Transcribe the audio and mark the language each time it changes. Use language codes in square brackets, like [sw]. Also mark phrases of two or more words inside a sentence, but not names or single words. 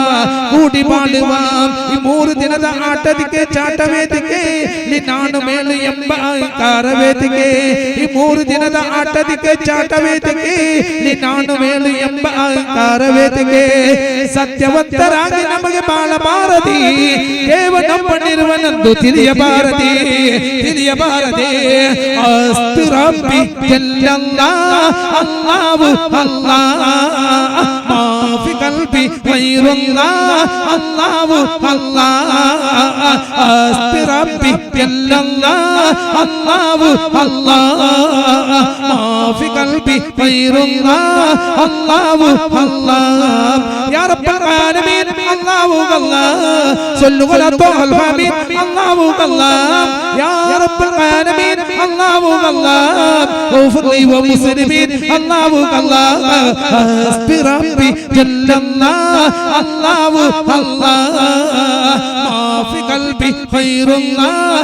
[kn] ಈ 3 ದಿನದ ಆಟದಿಕ್ಕೆ ಚಾಟವೇದಿಕೆ ನಾನು ಮೇಲು ಎಂಬ ಅಹಂಕಾರ ವೇದಿಕೆ ಈ 3 ದಿನದ ಆಟದಿಕ್ಕೆ ಚಾಟವೇದಿಕೆ ನಾನು ಮೇಲು ಎಂಬ ಅಹಂಕಾರ ವೇದಿಕೆ ಸತ್ಯವಂತರಾಗಿ ನಮಗೆ ಬಾಳಬಾರದಿ ದೇವನೊಬ್ಬನಿರುವನೆಂದು ತಿಳಿಯಬಾರದಿ [ar] حسبي ربي جل الله الله الله ما في قلبي غير الله الله الله حسبي ربي جل الله الله الله ما في قلبي غير الله الله الله يا رب العالمين الله الله صلوا على طه الحميد الله الله يا رب العالمين الله الله اغفر لي وللمسلمين الله الله حسبي ربي جل الله الله الله ما في قلبي غير الله